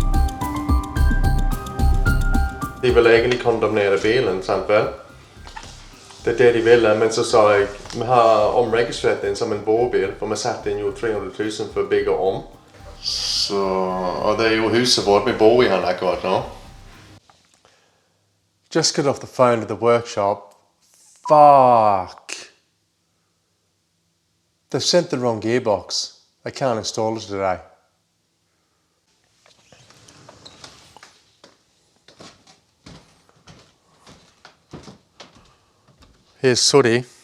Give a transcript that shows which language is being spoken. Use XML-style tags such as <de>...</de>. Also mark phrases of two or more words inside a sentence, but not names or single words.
<no>De vil egentlig kondemnere bilen, sant vel? Det er det, de ville, men så sa jeg, vi har omregistrert den som en bobil, for vi satte den jo 300 000 for å bygge om. Så, og det er jo huset vårt vi bor i her akkurat nå.</no> <en>Just got off the phone to the workshop. Fuck! They've sent the wrong gearbox. I can't install it today. Here's Sooty.</en>